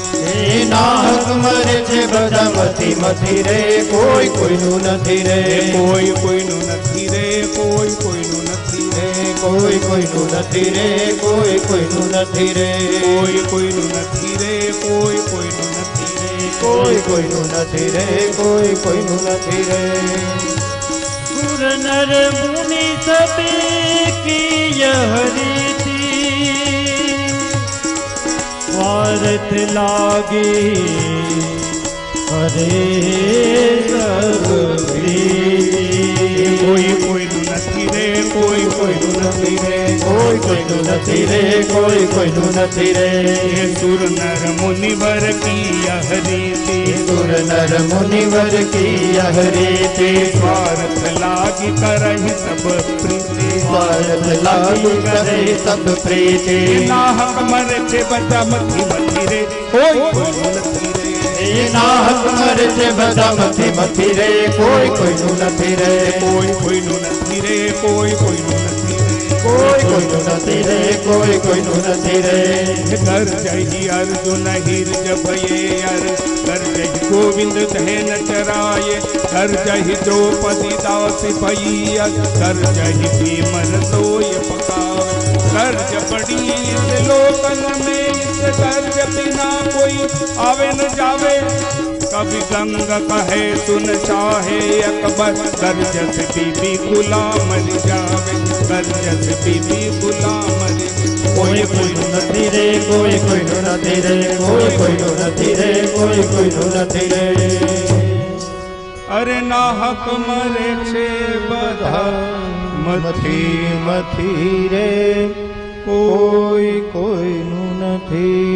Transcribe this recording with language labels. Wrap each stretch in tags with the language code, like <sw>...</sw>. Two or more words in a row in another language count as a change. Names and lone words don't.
<gu>એ નાહક મરે છે બધા મથી મથી રે, કોઈ કોઈનું નથી રે, કોઈ કોઈનું નથી રે, કોઈ કોઈનું નથી રે, કોઈ કોઈનું નથી રે, કોઈ કોઈનું નથી રે, કોઈ કોઈનું નથી રે, કોઈ કોઈનું નથી રે, કોઈ કોઈનું નથી રે, કોઈ કોઈનું નથી રે.</gu> <hi>सुर नर मुनि सबे की यह रीति, स्वार्थ लागे हरे सब प्रीति.</hi> <gu>કોઈ કોઈનું નથી રે, કોઈ કોઈનું નથી રે, કોઈ કોઈનું નથી રે, કોઈ કોઈનું નથી રે,</gu> <hi>ये सुर नर मुनिवर की यह रीति, सुर नर मुनिवर की यह रीति, स्वार्थ लागी करहि सब प्रीति, स्वार्थ लागु करे सब प्रीति.</hi> <gu>નાહક મરે છે બધા મથી મથી રે, કોઈ કોઈનું નથી રે, એ નાહક મરે છે બધા મથી મથી રે, કોઈ કોઈનું નથી રે, કોઈ કોઈનું નથી રે, કોઈ કોઈનું નથી રે, કોઈ કોઈનું નથી રે, કોઈ કોઈનું નથી રે.</gu> <hi>कर जही अर्जुन हिरज भये अर कर जही गोविंद धैन चराये, कर जही द्रौपदी दासी भई कर जही भीमन सोय पकावे, कर्ज बड़ी इस लोकन में इस कर्ज बिना कोई आवे न जावे, कभी गंग कहे सुन चाहे अकबर, कर्ज से बीबी गुलाम मर जावे, कर्ज से बीबी गुलाम मर जावे,</hi> <gu>કોઈ કોઈનું નથી રે, કોઈ કોઈનું નથી રે, કોઈ કોઈનું નથી રે, કોઈ કોઈનું નથી રે. અરે નાહક મરે છે બધા મથી મથી રે, કોઈ કોઈનું નથી</gu>